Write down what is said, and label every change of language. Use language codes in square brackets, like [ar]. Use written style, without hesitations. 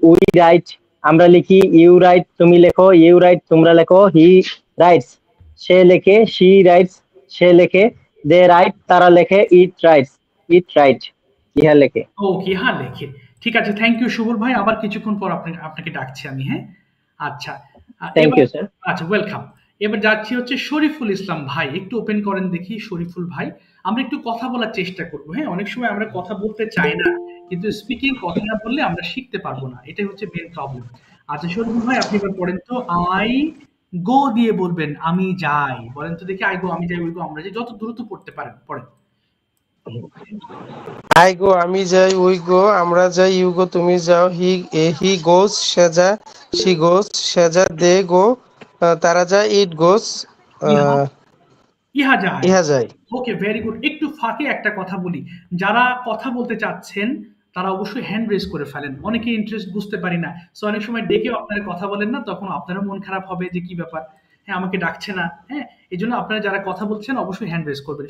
[en] We write, [bn] আমরা লিখি. [en] You write, [bn] তুমি লেখো. [en] You write, [bn] তোমরা লেখো. [en] He writes, [bn] সে লেখে. [en] She writes, [bn] সে লেখে. [en] They write, [bn] তারা লেখে. [en] It writes, it write, [bn] ইহা লেখে. ওকে, হ্যাঁ লেখে। ঠিক আছে, [en] thank you [bn] সুবল ভাই, আবার কিছুক্ষণ পর আপনাকে ডাকছি আমি, হ্যাঁ? আচ্ছা, [en] Thank [bn] এবার [en] you, sir. [bn] আচ্ছা, ওয়েলকাম। এবার যাচ্ছি হচ্ছে শরীফুল ইসলাম ভাই, একটু ওপেন করেন দেখি শরীফুল ভাই। আমরা একটু কথা বলার চেষ্টা করবো, হ্যাঁ? অনেক সময় আমরা কথা বলতে চাই না, কিন্তু স্পিকিং কথা না বললে আমরা শিখতে পারবো না, এটাই হচ্ছে মেন প্রবলেম। আচ্ছা শরীফুল ভাই, আপনি এবার পড়েন তো। [en] I go [bn] দিয়ে বলবেন আমি যাই। বলেন তো দেখি, [en] I go [bn] আমি যাই, [en] we go [bn] আমরা যাই, যত দ্রুত পড়তে পারেন পড়েন। [en] I go, [bn] আমি যাই, [en] we go, [bn] আমরা যাই, [en] you go, [bn] তুমি যাও, [en] he goes, [bn] সে যায়, [en] she goes, [bn] সে যায়, [en] they go, [bn] তারা যায়, [en] it goes, [bn] ইহা ইহা যায়। ইহা যায়। [en] Okay, very good. [bn] একটু ফাঁকে একটা কথা বলি, যারা কথা বলতে চাচ্ছেন তারা অবশ্যই হ্যান্ড রেজ করে ফেলেন। অনেকে ইন্টারেস্ট বুঝতে পারি না, সো অনেক সময় ডেকেও আপনারা কথা বলেন না, তখন আপনারও মন খারাপ হবে যে কি ব্যাপার। হ্যাঁ আমাকে ডাকছে না, হ্যাঁ এই জন্য আপনারা যারা কথা বলছেন অবশ্যই হ্যান্ড রেজ করবেন।